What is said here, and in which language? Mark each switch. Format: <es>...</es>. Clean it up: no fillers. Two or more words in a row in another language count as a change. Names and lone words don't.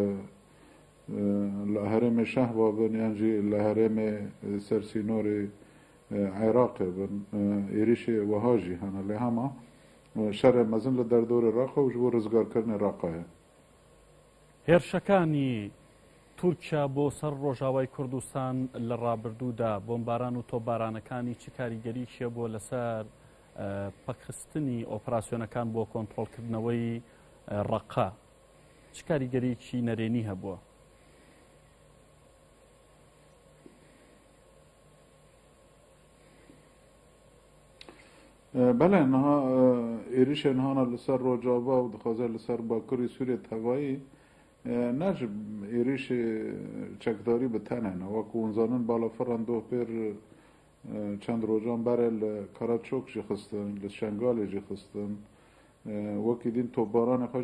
<ku>li herêmê Şehba bin yan jî li herêmê Sersînorê Iraqê bin êrişê wiha jî hene lê hema şerê mezin li derdorê raqa û ji bo rizgarkirinê raqa ye.</ku> <ckb>هێرشەکانی تورکیا بۆ سەر ڕۆژاوای کوردستان لە ڕابردوودا بۆمباران و تۆپبارانەکانی چ کاریگەریشیە بۆ لەسەر پەکخستنی ئۆپراسیۆنەکان بۆ کۆنتڕۆڵکردنەوەی ڕەقا چ کاریگەریکی نەرێنی هەبووە؟</ckb> <ku>بەڵێ نها êrişên hana li ser Rojava û dixwaze li ser Bakurê Sûriyê tevayî ne ji êrişê çekdarî bi tenê ne wekû hûn zanin balafiran doh pêr çend rojan berê li Karaçok jî xistin li Şengalê jî xistin wekî din topbaranê xwe</ku>